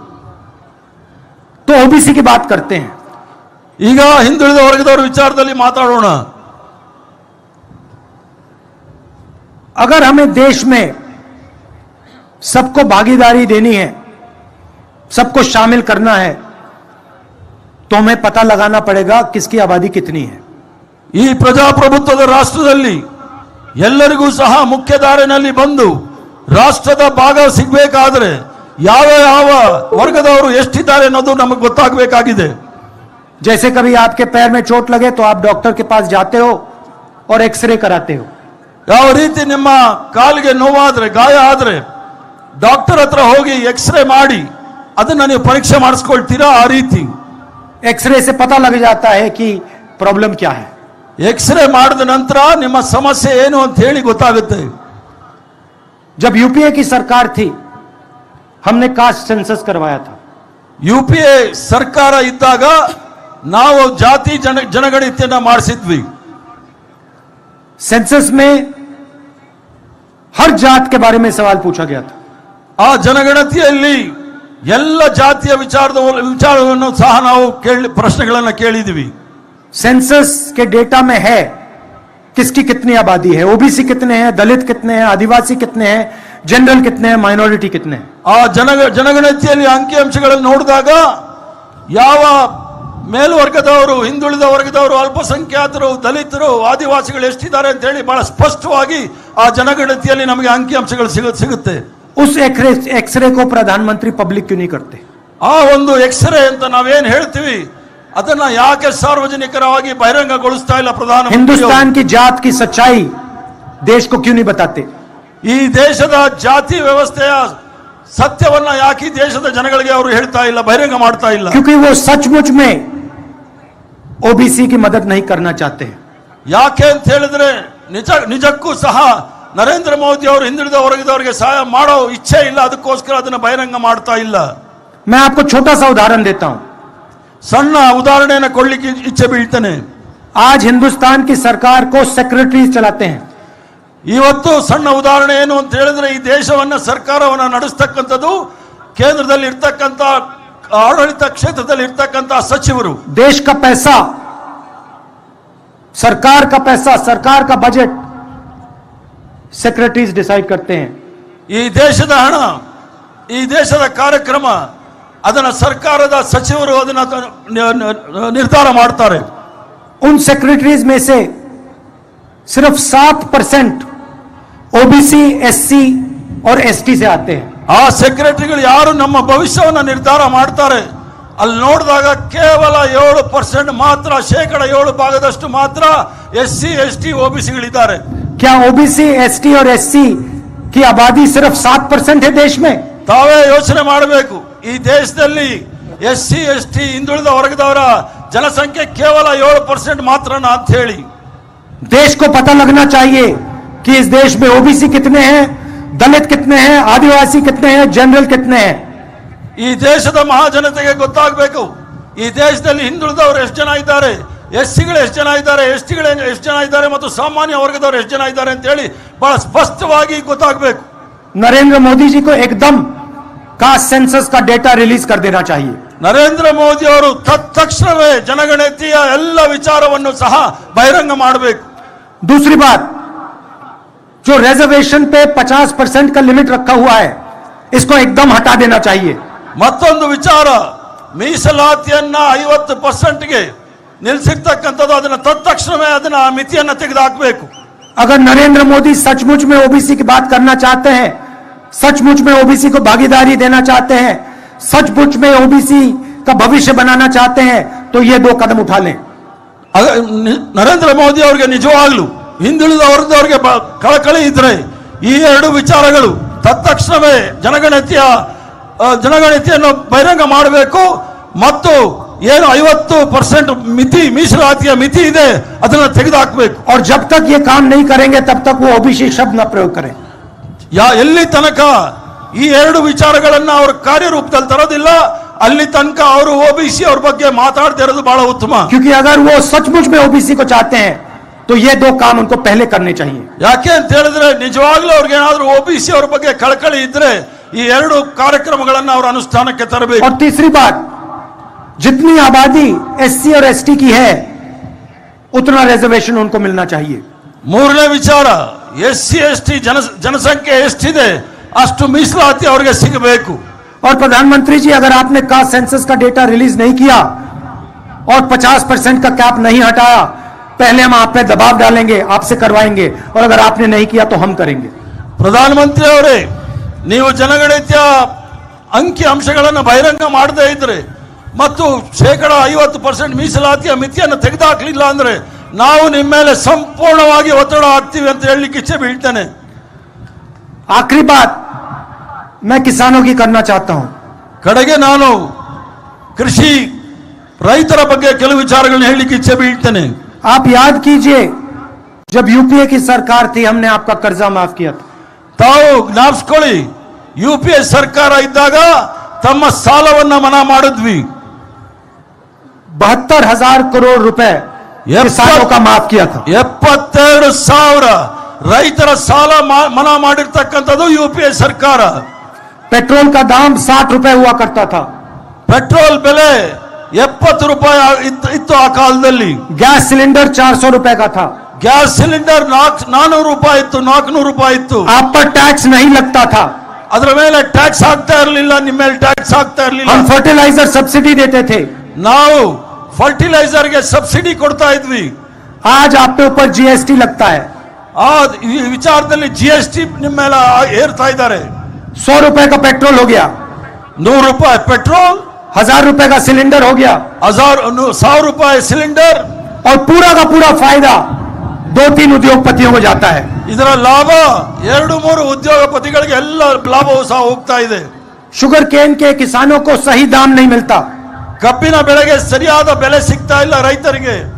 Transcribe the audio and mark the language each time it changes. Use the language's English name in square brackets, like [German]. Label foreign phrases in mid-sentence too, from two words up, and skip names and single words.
[Hindi] तो ओबीसी की बात करते हैं। [Kannada] ಈಗ ಹಿಂದುಳಿದ ವರ್ಗದವರ ವಿಚಾರದಲ್ಲಿ ಮಾತಾಡೋಣ। [Hindi] अगर हमें देश में सबको भागीदारी देनी है, सबको शामिल करना है, तो हमें पता लगाना पड़ेगा किसकी आबादी कितनी है। [Kannada] ಈ ಪ್ರಜಾಪ್ರಭುತ್ವದ ರಾಷ್ಟ್ರದಲ್ಲಿ ಎಲ್ಲರಿಗೂ ಸಹ ಮುಖ್ಯ ದಾರಿನಲ್ಲಿ ಬಂದು ರಾಷ್ಟ್ರದ ಭಾಗ ಸಿಗಬೇಕಾದ್ರೆ ಯಾವ ಯಾವ ವರ್ಗದವರು ಎಷ್ಟಿದ್ದಾರೆ ಅನ್ನೋದು ನಮಗೆ ಗೊತ್ತಾಗಬೇಕಾಗಿದೆ। [Hindi] जैसे कभी आपके पैर में चोट लगे तो आप डॉक्टर के पास जाते हो और एक्सरे कराते हो। [Kannada] ಯಾವ ರೀತಿ ನಿಮ್ಮ ಕಾಲಿಗೆ ನೋವಾದ್ರೆ ಗಾಯ ಆದ್ರೆ ಡಾಕ್ಟರ್ ಹತ್ರ ಹೋಗಿ ಎಕ್ಸ್ರೇ ಮಾಡಿ ಅದನ್ನ ನೀವು ಪರೀಕ್ಷೆ ಮಾಡಿಸ್ಕೊಳ್ತೀರಾ, ಆ ರೀತಿ [Hindi] एक्सरे से पता लग जाता है कि प्रॉब्लम क्या है। [Kannada] ಎಕ್ಸ್ರೇ ಮಾಡಿದ ನಂತರ ನಿಮ್ಮ ಸಮಸ್ಯೆ ಏನು ಅಂತ ಹೇಳಿ ಗೊತ್ತಾಗುತ್ತೆ। [Hindi] जब यूपीए की सरकार थी, हमने [English] caste census [Hindi] करवाया था। [Kannada] ಯುಪಿಎ ಸರ್ಕಾರ ಇದ್ದಾಗ ನಾವು ಜಾತಿ ಜನಗಣತಿಯನ್ನ ಮಾಡಿಸಿದ್ವಿ। [Hindi] सेंसस में हर जात के बारे में सवाल पूछा गया था। [Kannada] ಆ ಜನಗಣತಿಯಲ್ಲಿ ಎಲ್ಲ ಜಾತಿಯ ವಿಚಾರವನ್ನು ಸಹ ನಾವು ಪ್ರಶ್ನೆಗಳನ್ನು ಕೇಳಿದ್ವಿ। [Hindi] सेंसस के डेटा में है किसकी कितनी आबादी है, ओबीसी कितने हैं, दलित कितने हैं, आदिवासी कितने हैं, जनरल कितने हैं, माइनॉरिटी कितने हैं। [Kannada] ಆ ಜನಗಣತಿಯಲ್ಲಿ ಅಂಕಿಅಂಶಗಳನ್ನು ನೋಡಿದಾಗ ಯಾವ ಮೇಲ್ವರ್ಗದವರು, ಹಿಂದುಳಿದ ವರ್ಗದವರು, ಅಲ್ಪಸಂಖ್ಯಾತರು, ದಲಿತರು, ಆದಿವಾಸಿಗಳು ಎಷ್ಟಿದ್ದಾರೆ ಅಂತ ಹೇಳಿ ಬಹಳ ಸ್ಪಷ್ಟವಾಗಿ ಆ ಜನಗಣತಿಯಲ್ಲಿ ನಮಗೆ ಅಂಕಿಅಂಶಗಳು ಸಿಗುತ್ತೆ। [Hindi] उस एक्सरे को प्रधानमंत्री पब्लिक क्यों नहीं करते? [Kannada] ಆ ಒಂದು ಎಕ್ಸ್ರೇ ಅಂತ ನಾವೇನ್ ಹೇಳ್ತೀವಿ ಅದನ್ನ ಯಾಕೆ ಸಾರ್ವಜನಿಕರವಾಗಿ ಬಹಿರಂಗಗೊಳಿಸ್ತಾ ಇಲ್ಲ ಪ್ರಧಾನಮಂತ್ರಿ? [Hindi] हिंदुस्तान की जात की सच्चाई देश को क्यों नहीं बताते? [Kannada] ಈ ದೇಶದ ಜಾತಿ ವ್ಯವಸ್ಥೆಯ ಸತ್ಯವನ್ನ ಯಾಕೆ ಈ ದೇಶದ ಜನಗಳಿಗೆ ಅವರು ಹೇಳ್ತಾ ಇಲ್ಲ, ಬಹಿರಂಗ ಮಾಡ್ತಾ ಇಲ್ಲ? [Hindi] क्योंकि वो सचमुच में ओबीसी की मदद नहीं करना चाहते हैं। [Kannada] ಯಾಕೆ ಅಂತ ಹೇಳಿದ್ರೆ ನಿಜಕ್ಕೂ ಸಹ ನರೇಂದ್ರ ಮೋದಿ ಅವರು ಹಿಂದುಳಿದ ವರ್ಗದವರಿಗೆ ಸಹಾಯ ಮಾಡೋ ಇಚ್ಛೆ ಇಲ್ಲ, ಅದಕ್ಕೋಸ್ಕರ ಅದನ್ನ ಬಹಿರಂಗ ಮಾಡ್ತಾ ಇಲ್ಲ. [Hindi] मैं आपको छोटा सा उदाहरण देता हूं। [Kannada] ಸಣ್ಣ ಉದಾಹರಣೆಯನ್ನು ಕೊಡ್ಲಿಕ್ಕೆ ಇಚ್ಛೆ ಬೀಳ್ತೇನೆ. [Hindi] आज हिंदुस्तान की सरकार को सेक्रेटरी चलाते हैं। [Kannada] ಇವತ್ತು ಸಣ್ಣ ಉದಾಹರಣೆ ಏನು ಅಂತ ಹೇಳಿದ್ರೆ, ಈ ದೇಶವನ್ನ ಸರ್ಕಾರವನ್ನ ನಡೆಸ್ತಕ್ಕಂಥದ್ದು ಕೇಂದ್ರದಲ್ಲಿ ಇರ್ತಕ್ಕಂಥ ಆಡಳಿತ ಕ್ಷೇತ್ರದಲ್ಲಿ ಇರ್ತಕ್ಕಂಥ ಸಚಿವರು. [Hindi] देश का पैसा, सरकार का पैसा, सरकार का बजट [English] secretaries decide [Hindi] करते हैं। [Kannada] ಈ ದೇಶದ ಹಣ, ಈ ದೇಶದ ಕಾರ್ಯಕ್ರಮ ಅದನ್ನ ಸರ್ಕಾರದ ಸಚಿವರು ಅದನ್ನ ನಿರ್ಧಾರ ಮಾಡ್ತಾರೆ. [Hindi] उन सेक्रेटरीज में से सिर्फ 7% ओबीसी, एससी और एसटी से आते हैं। [Kannada] ಆ ಸೆಕ್ರೆಟರಿಗಳು ಯಾರು ನಮ್ಮ ಭವಿಷ್ಯವನ್ನ ನಿರ್ಧಾರ ಮಾಡ್ತಾರೆ, ಅಲ್ಲಿ ನೋಡಿದಾಗ ಕೇವಲ 7% ಮಾತ್ರ, 7% ಮಾತ್ರ ಎಸ್ಸಿ, ಎಸ್ಟಿ, ಓಬಿಸಿಗಳಿದ್ದಾರೆ. [Hindi] क्या ओबीसी, एसटी और एससी की आबादी सिर्फ 7% है देश में? [Kannada] ತಾವೇ ಯೋಚನೆ ಮಾಡಬೇಕು. ಈ ದೇಶದಲ್ಲಿ ಎಸ್ಸಿ, ಎಸ್ಟಿ, ಹಿಂದುಳಿದ ವರ್ಗದವರ ಜನಸಂಖ್ಯೆ ಕೇವಲ 7% ಮಾತ್ರನಾ ಅಂತ ಹೇಳಿ. [Hindi] देश को पता लगना चाहिए कि इस देश में ओबीसी कितने हैं, दलित कितने हैं, आदिवासी कितने हैं, जनरल कितने हैं। [Kannada] ಈ ದೇಶದ ಮಹಾಜನತೆಗೆ ಗೊತ್ತಾಗಬೇಕು, ಈ ದೇಶದಲ್ಲಿ ಹಿಂದುಳಿದವರು ಎಷ್ಟು ಜನ ಇದ್ದಾರೆ, ಎಸ್ಸಿಗಳು ಎಷ್ಟು ಜನ ಇದ್ದಾರೆ, ಎಸ್ಟಿಗಳು ಎಷ್ಟು ಜನ ಇದ್ದಾರೆ ಮತ್ತು ಸಾಮಾನ್ಯ ವರ್ಗದವರು ಎಷ್ಟು ಜನ ಇದ್ದಾರೆ ಅಂತ ಹೇಳಿ ಬಹಳ ಸ್ಪಷ್ಟವಾಗಿ ಗೊತ್ತಾಗಬೇಕು. [Hindi] नरेंद्र मोदी जी को एकदम [English] caste census [Hindi] का [English] data release [Hindi] कर देना चाहिए। [Kannada] ನರೇಂದ್ರ ಮೋದಿ ಅವರು ತತ್ಕ್ಷಣವೇ ಜನಗಣತಿಯ ಎಲ್ಲ ವಿಚಾರವನ್ನು ಸಹ ಬಹಿರಂಗ ಮಾಡಬೇಕು. [Hindi] दूसरी बात, जो रिजर्वेशन पे 50% का लिमिट रखा हुआ है, इसको एकदम हटा देना चाहिए। [Kannada] ಮತ್ತೊಂದು ವಿಚಾರ, ಮೀಸಲಾತಿಯನ್ನ 50%ಗೆ ನಿಲ್ಲಿಸಿರ್ತಕ್ಕಂಥದ್ದು, ಅದನ್ನ ತತ್ಕ್ಷಣವೇ ಅದನ್ನ ಮಿತಿಯನ್ನ ತೆಗೆದುಹಾಕಬೇಕು. [Hindi] अगर नरेंद्र मोदी सचमुच में ओबीसी की बात करना चाहते हैं, सचमुच में ओबीसी को भागीदारी देना चाहते हैं, सचमुच में ओबीसी का भविष्य बनाना चाहते हैं, तो ये 2 कदम उठा लें। [Kannada] ನರೇಂದ್ರ ಮೋದಿ ಅವರಿಗೆ ನಿಜವಾಗ್ಲೂ ಹಿಂದುಳಿದ ವರ್ಗದವರಿಗೆ ಕಳಕಳಿ ಇದ್ರೆ ಈ 2 ವಿಚಾರಗಳು ತತ್ಕ್ಷಣವೇ ಜನಗಣತಿಯನ್ನು ಬಹಿರಂಗ ಮಾಡಬೇಕು ಮತ್ತು ಏನು 50% ಮಿತಿ, ಮೀಸಲಾತಿಯ ಮಿತಿ ಇದೆ, ಅದನ್ನು ತೆಗೆದುಹಾಕಬೇಕು. [Hindi] और जब तक ये काम नहीं करेंगे तब तक वो ओबीसी शब्द न प्रयोग करें। [Kannada] ಎಲ್ಲಿ ತನಕ ಈ 2 ವಿಚಾರಗಳನ್ನ ಅವರು ಕಾರ್ಯರೂಪದಲ್ಲಿ ತರೋದಿಲ್ಲ, ಅಲ್ಲಿ ತನಕ ಅವರು ಓಬಿಸಿ ಅವ್ರ ಬಗ್ಗೆ ಮಾತಾಡದೇ ಇರೋದು ಬಹಳ ಉತ್ತಮ. [Hindi] क्योंकि अगर वो सचमुच में ओबीसी को चाहते हैं तो ये 2 काम उनको पहले करने चाहिए। [Kannada] ಯಾಕೆ ಅಂತ ಹೇಳಿದ್ರೆ, ನಿಜವಾಗ್ಲೂ ಅವ್ರಿಗೆ ಏನಾದ್ರೂ ಓಬಿಸಿ ಅವ್ರ ಬಗ್ಗೆ ಕಳಕಳಿ ಇದ್ರೆ ಈ 2 ಕಾರ್ಯಕ್ರಮಗಳನ್ನ ಅವರು ಅನುಷ್ಠಾನಕ್ಕೆ ತರಬೇಕು. [Hindi] और तीसरी बात, जितनी आबादी एससी और एसटी की है उतना रिजर्वेशन उनको मिलना चाहिए। [Kannada] ಮೂರನೇ ವಿಚಾರ, ಎಸ್ಸಿ, ಎಸ್ಟಿ ಜನಸಂಖ್ಯೆ ಎಷ್ಟಿದೆ ಅಷ್ಟು ಮೀಸಲಾತಿ ಅವರಿಗೆ ಸಿಗಬೇಕು. [Hindi] और प्रधानमंत्री जी, अगर आपने [English] caste census [Hindi] का [English] data release [Hindi] नहीं किया और 50% का कैप नहीं हटाया, पहले हम आप पे दबाव डालेंगे, आपसे करवाएंगे, और अगर आपने नहीं किया तो हम करेंगे। [Kannada] ಪ್ರಧಾನಮಂತ್ರಿ ಅವರೇ, ನೀವು ಜನಗಣತಿಯ ಅಂಕಿ ಅಂಶಗಳನ್ನು ಬಹಿರಂಗ ಮಾಡದೇ ಇದ್ರೆ ಮತ್ತು 50% ಮೀಸಲಾತಿಯ ಮಿತಿಯನ್ನು ತೆಗೆದುಹಾಕಲಿಲ್ಲ ಅಂದ್ರೆ ನಾವು ನಿಮ್ಮ ಮೇಲೆ ಸಂಪೂರ್ಣವಾಗಿ ಒತ್ತಡ ಹಾಕ್ತೀವಿ ಅಂತ ಹೇಳಲಿಕ್ಕೆ ಇಚ್ಛೆ ಬೀಳ್ತೇನೆ. [Hindi] आखिरी बात मैं किसानों की करना चाहता हूं। [Kannada] ಕಡೆಗೆ ನಾನು ಕೃಷಿ ರೈತರ ಬಗ್ಗೆ ಕೆಲವು ವಿಚಾರಗಳನ್ನು ಹೇಳಲಿಕ್ಕೆ ಇಚ್ಛೆ ಬೀಳ್ತೇನೆ. [Hindi] आप याद कीजिए, जब यूपीए की सरकार थी हमने आपका कर्जा माफ किया था। [Kannada] ತಾವು ಜ್ಞಾಪಿಸ್ಕೊಳ್ಳಿ, ಯುಪಿಎ ಸರ್ಕಾರ ಇದ್ದಾಗ ತಮ್ಮ ಸಾಲವನ್ನ ಮನಾ ಮಾಡಿದ್ವಿ. [Hindi] 72,000 करोड़ रुपए किसानों का माफ किया था। [Kannada] 72,000 ರೈತರ ಸಾಲ ಮನಾ ಮಾಡಿರ್ತಕ್ಕಂಥದ್ದು ಯುಪಿಎ ಸರ್ಕಾರ. [Hindi] पेट्रोल का दाम 60 रुपए हुआ करता था। [Kannada] ಪೆಟ್ರೋಲ್ ಬೆಲೆ 70 ರೂಪಾಯಿ ಇತ್ತು ಆ ಕಾಲದಲ್ಲಿ. [English] gas cylinder [Hindi] 400 रुपए का था। [English] gas cylinder [Kannada] 400 ರೂಪಾಯಿ ಇತ್ತು, 400 ರೂಪಾಯಿ ಇತ್ತು. [Hindi] आप पर टैक्स नहीं लगता था। [Kannada] ಅದರ ಮೇಲೆ ಟ್ಯಾಕ್ಸ್ ಹಾಕ್ತಾ ಇರಲಿಲ್ಲ, ನಿಮ್ಮ ಮೇಲೆ ಟ್ಯಾಕ್ಸ್ ಹಾಕ್ತಾ ಇರಲಿಲ್ಲ. [Hindi] हम [English] fertilizer subsidy [Hindi] देते थे। [Kannada] ನಾವು ಫರ್ಟಿಲೈಸರ್ಗೆ ಸಬ್ಸಿಡಿ ಕೊಡ್ತಾ ಇದ್ವಿ. [Hindi] आज आप पे ऊपर जीएसटी लगता है। [Kannada] ಈ ವಿಚಾರದಲ್ಲಿ ಜಿಎಸ್ಟಿ ನಿಮ್ಮ ಮೇಲೆ ಏರ್ತಾ ಇದ್ದಾರೆ. [Hindi] 100 रुपए का पेट्रोल हो गया, [Kannada] 100 ರೂಪಾಯಿ ಪೆಟ್ರೋಲ್, [Hindi] 1000 रुपए का सिलेंडर हो गया, [Kannada] 1,000 ರೂಪಾಯಿ ಸಿಲಿಂಡರ್. [Hindi] और पूरा का पूरा फायदा 2-3 उद्योगपतियों को जाता है। [Kannada] ಇದರ ಲಾಭ 2-3 ಉದ್ಯೋಗಪತಿಗಳಿಗೆ ಎಲ್ಲ ಲಾಭವೂ ಸಹ ಹೋಗ್ತಾ ಇದೆ. [English] sugar cane [Hindi] के किसानों को सही दाम नहीं मिलता। [Kannada] ಕಬ್ಬಿನ ಬೆಳೆಗೆ ಸರಿಯಾದ ಬೆಲೆ ಸಿಗ್ತಾ ಇಲ್ಲ ರೈತರಿಗೆ.